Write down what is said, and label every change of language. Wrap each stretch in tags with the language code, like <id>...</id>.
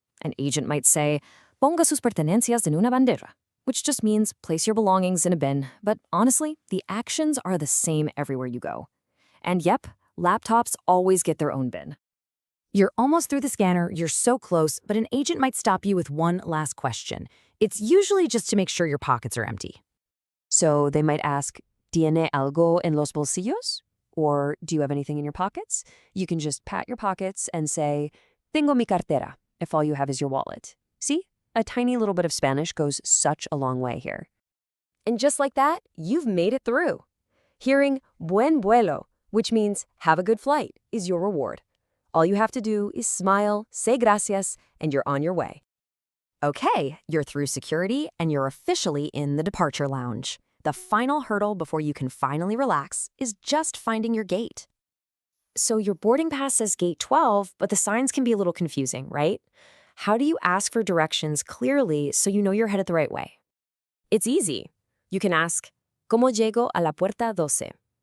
<en>An agent might say,</en> <es>Ponga sus pertenencias en una bandera,</es> <en>which just means place your belongings in a bin. But honestly, the actions are the same everywhere you go. And yep, laptops always get their own bin. You're almost through the scanner, you're so close, but an agent might stop you with one last question. It's usually just to make sure your pockets are empty. So they might ask,</en> <es>¿Tiene algo en los bolsillos?</es> <en>Or do you have anything in your pockets? You can just pat your pockets and say,</en> <es>Tengo mi cartera,</es> <en>if all you have is your wallet. See? A tiny little bit of Spanish goes such a long way here. And just like that, you've made it through. Hearing</en> <es>buen vuelo,</es> <en>which means have a good flight, is your reward. All you have to do is smile, say gracias, and you're on your way. Okay, you're through security and you're officially in the departure lounge. The final hurdle before you can finally relax is just finding your gate. So your boarding pass says gate 12, but the signs can be a little confusing, right? How do you ask for directions clearly so you know you're headed the right way? It's easy. You can ask,</en> <es>¿Cómo llego a la puerta 12?</es>